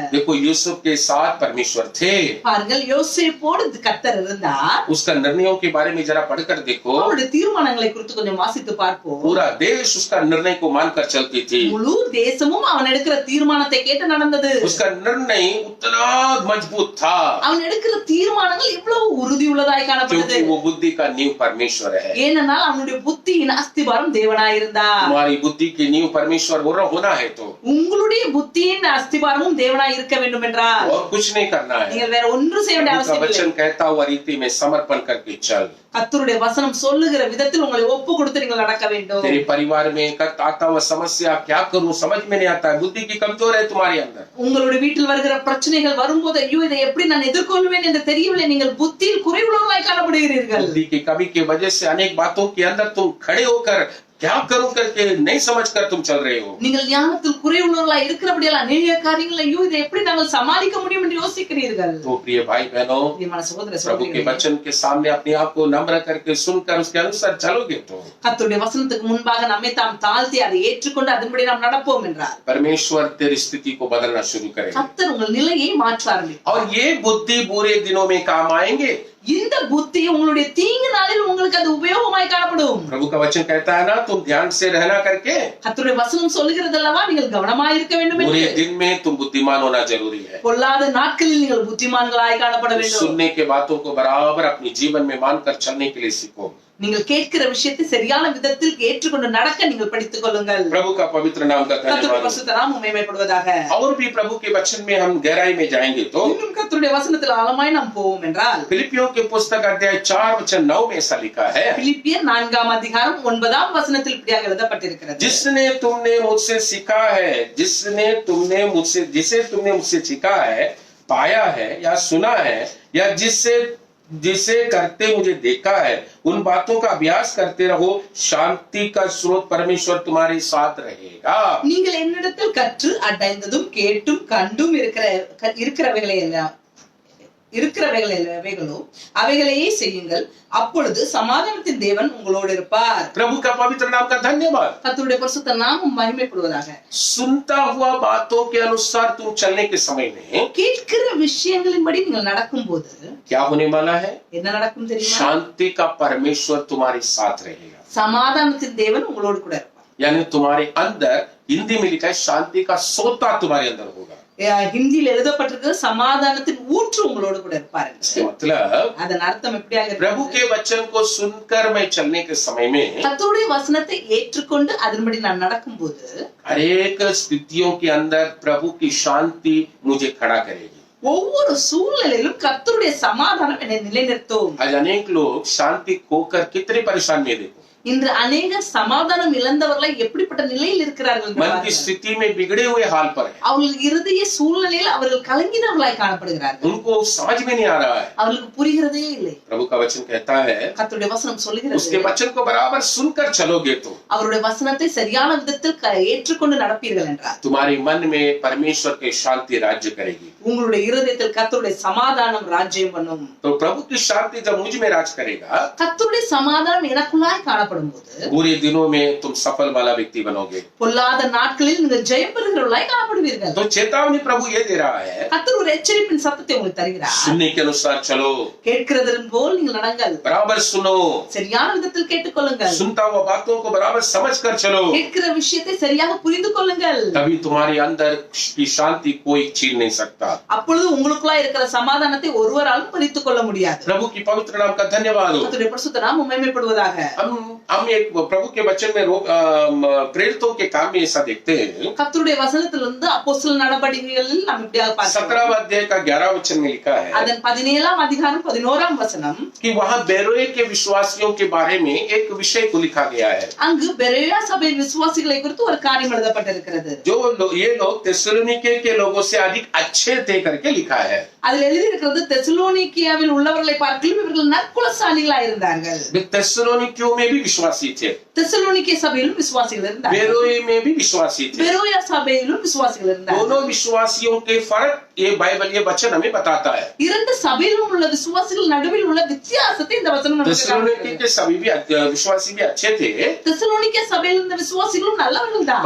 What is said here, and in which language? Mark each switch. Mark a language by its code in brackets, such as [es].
[hi] देखो यूसुफ के साथ परमेश्वर थे। [ta] பாருங்கள், யோசேப்போடு கர்த்தர் இருந்தார். [hi] उसका निर्णयों के बारे में जरा पढ़कर देखो। [ta] அவருடைய தீர்மானங்களை குறித்து கொஞ்சம் வாசித்து பார்ப்போம். [hi] पूरा देश उसका निर्णय को मानकर चलती थी। [ta] முழு தேசமும் அவன் எடுக்கிற தீர்மானத்தை கேட்டு நடந்தது. [hi] उसका निर्णय उतना मजबूत था [ta] அவன் எடுக்கிற தீர்மானங்கள் இவ்வளவு உறுதியுள்ளதாய் காணப்படுது. [hi] क्योंकि वो बुद्धि का नींव परमेश्वर है। [ta] ஏனென்றால் அவனுடைய புத்தியின் அஸ்திபாரம் தேவனாய் இருந்தார். [hi] तुम्हारी बुद्धि की नींव परमेश्वर होना है तो [ta] உங்களுடைய புத்தியின் அஸ்திபாரமும் தேவனாய் இருக்க வேண்டும் என்றால் [hi] और कुछ नहीं करना है। [ta] நீங்கள் வேற ஒன்றும் செய்ய வேண்டிய [hi] प्रभु का [ta] அவசியம் இல்லை. [hi] वचन कहता हुआ रीति में समर्पण करके चल। [ta] கர்த்தருடைய வசனம் சொல்லுகிற விதத்தில் உங்களை ஒப்பு கொடுத்து நீங்கள் நடக்க வேண்டும். [hi] तेरे परिवार में आता हुआ समस्या क्या करूं समझ में नहीं आता है, बुद्धि की कमजोर है तुम्हारे अंदर। [ta] உங்களுடைய வீட்டில் வருகிற பிரச்சனைகள் வரும்போது ஐயோ இதை எப்படி நான் எதிர்கொள்வேன் என்று தெரியவில்லை, நீங்கள் புத்தியில் குறைவுள்ளவர்களாய் காணப்படுகிறீர்கள். [hi] बुद्धि की कमी की वजह से अनेक बातों के अंदर तुम खड़े होकर क्या करूं करके नहीं समझकर तुम चल रहे हो। [ta] நீங்கள் ஞானத்தில் குறைவுள்ளவர்களாய் இருக்கிறபடியால் அநேக காரியங்கள் ஐயோ இதை எப்படி நாங்கள் சமாளிக்க முடியும் என்று யோசிக்கிறீர்கள். [hi] तो प्रिय भाई बहनों, [ta] பிரியமான சகோதர [hi] प्रभु के [ta] சகோதரிகளே, [hi] वचन के सामने अपने आप को नम्र करके सुनकर उसके अनुसार चलोगे तो [ta] கர்த்தருடைய வசனத்துக்கு முன்பாக நம்மை தாம் தாழ்த்தி அதை ஏற்றுக்கொண்டு அதன்படி நாம் நடப்போம் என்றால் [hi] परमेश्वर तेरी स्थिति को बदलना शुरू करेगा। [ta] கர்த்தர் உங்கள் நிலையை மாற்ற ஆரம்பிப்பார். [hi] और ये बुद्धि बुरे दिनों में काम आएंगे। [ta] இந்த புத்தி உங்களுடைய தீங்கு நாளில் உங்களுக்கு அது உபயோகமாய் காணப்படும். [hi] प्रभु का वचन कहता है ना, तुम ध्यान से रहना करके [ta] கர்த்தருடைய வசனம் சொல்லுகிறது அல்லவா, நீங்கள் கவனமாய் இருக்க வேண்டும் [hi] बुरे [ta] என்று. [hi] दिन में तुम बुद्धिमान होना जरूरी है। [ta] பொல்லாத நாட்களில் நீங்கள் புத்திமான்களாய் காணப்பட வேண்டும். [hi] सुनने के बातों को बराबर अपने जीवन में मानकर चलने के लिए सीखो। [ta] நீங்கள் கேட்கிற விஷயத்தை சரியான விதத்தில் ஏற்றுக்கொண்டு நடக்க நீங்கள் படித்துக் கொள்ளுங்கள். [hi] प्रभु का पवित्र नाम का [ta] கர்த்தருடைய [hi] धन्यवाद। [ta] பரிசுத்த நாமம் மகிமைப்படுவதாக. [hi] और भी प्रभु के वचन में हम गहराई में जाएंगे तो [ta] இன்னும் கர்த்தருடைய வசனத்தில் ஆழமாய் நாம் போவோம் என்றால் [hi] फिलिपियों के पुस्तक अध्याय 4:9 में ऐसा लिखा है, [ta] பிலிப்பியர் 4ஆம் அதிகாரம் 9ஆம் வசனத்தில் இப்படியாக எழுதப்பட்டிருக்கிறது. [hi] जिसे तुमने मुझसे सीखा है, जिसे तुमने मुझसे सीखा है, पाया है या सुना है, या जिसे करते मुझे देखा है, उन बातों का अभ्यास करते रहो। शांति का स्रोत परमेश्वर तुम्हारे साथ रहेगा। [ta] நீங்கள் என்னிடத்தில் கற்று அடைந்ததும் கேட்டும் கண்டும் இருக்கிறவைகளோ அவைகளையே செய்யுங்கள், அப்பொழுது சமாதானத்தின் தேவன் உங்களோடு இருப்பார். [hi] प्रभु का पवित्र नाम का धन्यवाद। [ta] கர்த்தருடைய பரிசுத்த நாமம் மகிமைப்படுவதாக. [hi] सुनता हुआ बातों के अनुसार तुम चलने के समय में [ta] கேட்கிற விஷயங்களின்படி நீங்கள் நடக்கும்போது [hi] क्या होने वाला है? [ta] என்ன நடக்கும் தெரியுமா? [hi] शांति का परमेश्वर तुम्हारे साथ रहेगा। [ta] சமாதானத்தின் தேவன் உங்களோடு கூட இருப்பார். [hi] यानी तुम्हारे अंदर, हिंदी में लिखा है, शांति का सोता तुम्हारे अंदर होगा। [ta] ஹிந்தியில் எழுதப்பட்டிருக்கிற சமாதானத்தின் ஊற்று உங்களோடு கூட இருப்பார். [hi] इसके मतलब [ta] அதன் அர்த்தம் எப்படியாக [hi] प्रभु [ta] இருக்கிறது? [hi] के वचन को सुनकर मैं चलने के समय में [ta] கர்த்தருடைய வசனத்தை ஏற்றுக்கொண்டு அதன்படி நான் நடக்கும்போது [hi] हरेक स्थितियों के अंदर प्रभु की शांति मुझे खड़ा करेगी। [ta] ஒவ்வொரு சூழ்நிலையிலும் கர்த்தருடைய சமாதானம் என்னை நிலைநிறுத்தும். [hi] आज अनेक लोग शांति खोकर कितने परेशान में देखो, [ta] இன்று अनेக சமாதானம் இழந்தவர்களை எப்படிப்பட்ட நிலையில் இருக்கிறார்கள் என்று [hi] मन की [ta] பாருங்கள். [hi] स्थिति में बिगड़े हुए हाल पर है। [ta] அவர்கள் இருதய சூழ்நிலையில் அவர்கள் கலங்கினவர்களாய் காணப்படுகிறார்கள். [hi] उनको समझ में नहीं आ रहा है। [ta] அவர்களுக்கு புரிகிறதே இல்லை. [hi] प्रभु का वचन कहता है, [ta] கர்த்தருடைய வசனம் [hi] उसके [ta] சொல்லுகிறது, [hi] वचन को बराबर सुनकर चलोगे तो [ta] அவருடைய வசனத்தை சரியான விதத்தில் ஏற்றுக்கொண்டு நடப்பீர்கள் என்றார். [hi] तुम्हारे मन में परमेश्वर की शांति राज्य करेगी। [ta] உங்களுடைய இருதயத்தில் கர்த்தருடைய சமாதானம் ராஜ்யம் பண்ணும். [hi] तो प्रभु की शांति जब मुझ में राज करेगा [ta] கர்த்தருடைய சமாதானம் எனக்குள்ளாய் காணப்படும் செய்யப்படும் போது [hi] बुरे दिनों में तुम सफल वाला व्यक्ति बनोगे। [ta] பொல்லாத நாட்களில் நீங்கள் ஜெயம் பெறுகிறவர்களாய் காணப்படுவீர்கள். [hi] तो चेतावनी प्रभु ये दे रहा है, [ta] கர்த்தர் ஒரு எச்சரிப்பின் சத்தத்தை உங்களுக்கு தருகிறார். [hi] सुनने के अनुसार चलो, [ta] கேட்கிறதன் போல் நீங்கள் நடங்கள். [hi] बराबर सुनो, [ta] சரியான விதத்தில் கேட்டுக்கொள்ளுங்கள். [hi] सुनता हुआ बातों को बराबर समझ कर चलो, [ta] கேட்கிற விஷயத்தை சரியாக புரிந்து கொள்ளுங்கள். [hi] तभी तुम्हारे अंदर की शांति कोई छीन नहीं सकता। [ta] அப்பொழுது உங்களுக்குள்ளாய் இருக்கிற சமாதானத்தை ஒருவராலும் பறித்துக் கொள்ள முடியாது. [hi] प्रभु की पवित्र नाम का धन्यवाद हो। [ta] கர்த்தருடைய பரிசுத்த நாமம் மகிமைப்படுவதாக. [hi] हम एक प्रभु के वचन में प्रेरितों के काम में ऐसा देखते हैं। [ta] கர்த்தருடைய வசனத்திலிருந்து அப்போஸ்தலர் நடபடிகளில் நாம் இப்படியாக பார்க்கிறோம். [hi] 17 अध्याय का 11 वचन में लिखा है [ta] அதன் 17ஆம் அதிகாரம் 11ஆம் வசனம் [hi] कि वहाँ बेरोए के विश्वासियों के बारे में एक विषय को लिखा गया है। [ta] அங்கு பெரோயா சபை விசுவாசிகளை குறித்து ஒரு காரியம் எழுதப்பட்டிருக்கிறது. [hi] ये लोग तेसलोनिके के लोगों से अधिक अच्छे थे करके लिखा है। [ta] அதில் எழுதியிருக்கிறது தெசலோனிக்கியாவில் உள்ளவர்களை பார்க்கிலும் இவர்கள் நற்குலசாலிகளாய் இருந்தார்கள். [hi] तेसलोनिकियों में भी विश्वासी थे, [ta] தெசலோனிக்கே சபையிலும் விசுவாசிகள் இருந்தார்கள். [hi] बेरोए में भी विश्वासी थे। [ta] பெரோயா சபையிலும் விசுவாசிகள் இருந்தார்கள். [hi] दोनों विश्वासियों के फर्क ये बाइबल ये वचन हमें बताता है। [ta] இரண்டு சபையிலும் உள்ள விசுவாசிகள் நடுவில் உள்ள வித்தியாசத்தை இந்த வசனம் நமக்கு [hi] तेसलोनिके [ta] காண்பிக்கிறது. [hi] के सभी भी विश्वासी भी अच्छे थे, [ta] தெசலோனிக்கே சபையில் இருந்த விசுவாசிகளும் நல்லவர்கள் தான்.